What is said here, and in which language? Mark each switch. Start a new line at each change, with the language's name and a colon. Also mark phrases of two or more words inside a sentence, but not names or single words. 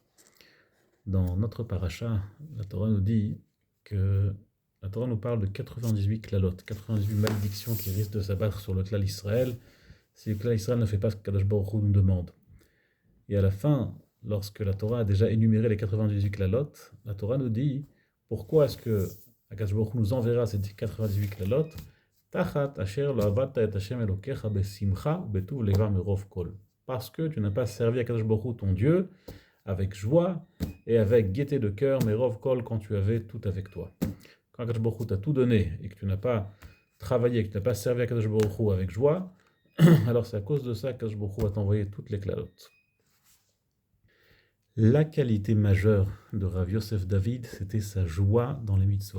French: Dans notre paracha, la Torah nous dit que la Torah nous parle de 98 klalot, 98 malédictions qui risquent de s'abattre sur le klal Israël si le klal Israël ne fait pas ce que
Hebrew: קדוש ברוך הוא
French: nous demande. Et à la fin, lorsque la Torah a déjà énuméré les 98 klalot, la Torah nous dit pourquoi est-ce que
Hebrew: קדוש ברוך הוא
French: nous enverra ces 98 klalot.
Hebrew: תחת אשר לא עבדת את השם אלקיך בשמחה ובטוב לבב מרב כל.
French: Parce que tu n'as pas servi à
Hebrew: קדוש ברוך הוא
French: ton Dieu avec joie et avec gaieté de cœur,
Hebrew: מרב כל,
French: quand tu avais tout avec toi. Quand
Hebrew: קדוש ברוך הוא
French: t'a tout donné et que tu n'as pas travaillé, que tu n'as pas servi à
Hebrew: קדוש ברוך הוא
French: avec joie, alors c'est à cause de ça que
Hebrew: קדוש ברוך הוא
French: va t'envoyer toutes les klalotes. La qualité majeure de Rav Yosef David, c'était sa joie dans les mitzvot.